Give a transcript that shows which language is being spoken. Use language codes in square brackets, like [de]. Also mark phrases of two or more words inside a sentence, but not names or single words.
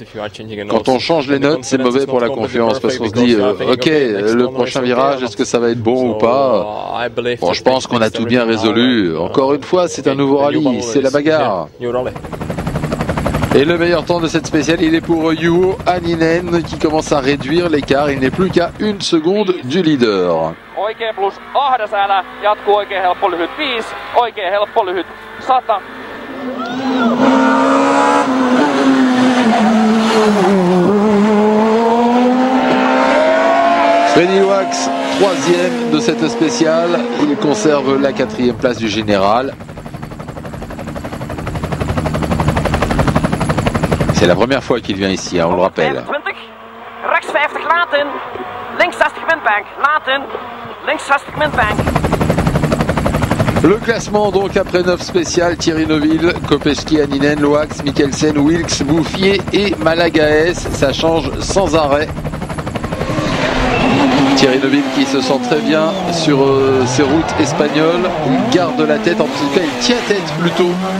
[fr] Quand on change les notes, c'est mauvais pour la confiance parce qu'on se dit ok, le prochain virage, est-ce que ça va être bon ou pas? Bon, je pense qu'on a tout bien résolu. Encore une fois, c'est un nouveau rallye, c'est la bagarre. Et le meilleur temps de cette spéciale, il est pour Juho Hänninen qui commence à réduire l'écart. Il n'est plus qu'à 1 seconde du leader. [fi] Oikein plus ahdas älä, jatkuu oikein helppo lyhyt 5, oikein helppo lyhyt 100. [fr] Freddy Loax, 3e de cette spéciale. Il conserve la 4e place du général. C'est la première fois qu'il vient ici, hein, on le rappelle. [nl] Rechts 50 laten, links 60 windbank, laten, links 60 windbank. [fr] Le classement donc après 9 spéciales, Thierry Neuville, Kopecky, Hänninen, Loax, Mikkelsen, Wilks, Bouffier et Malagaes, ça change sans arrêt. Thierry Neuville qui se sent très bien sur ces routes espagnoles, il garde la tête, en tout cas il tient tête plutôt.